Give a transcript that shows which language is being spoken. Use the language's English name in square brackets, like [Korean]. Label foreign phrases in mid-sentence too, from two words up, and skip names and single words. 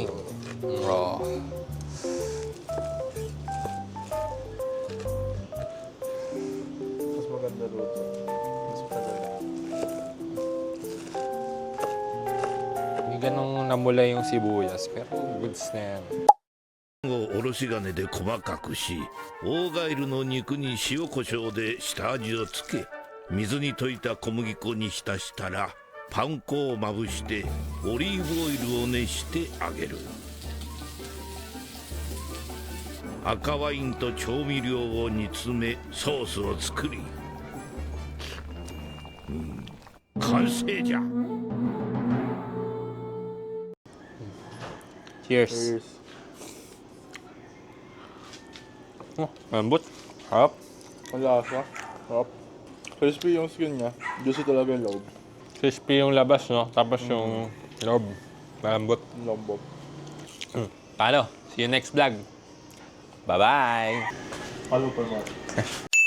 [English] Raw. [Filipino] Mas maganda luto. Mas matagal. Hindi ganun namula yung sibuyas pero goods na yan. [Japanese] をおろし金で細かくし、オーガイルの肉に塩コショウで下味をつけ、水に溶いた小麦粉に浸したらパン粉をまぶしてオリーブオイルを熱して揚げる。赤ワインと調味料を煮詰めソースを作り、完成じゃ。 [English] Cheers. Cheers. [Filipino] Oh, lambot. Harap. Ang lasa. Sarap. Crispy yung skin niya. Juicy talaga yung loob. Crispy yung labas, no? Tapos yung loob. Malambot. Yung lombok. Paano? [English] See you next vlog. Bye-bye! Follow for more.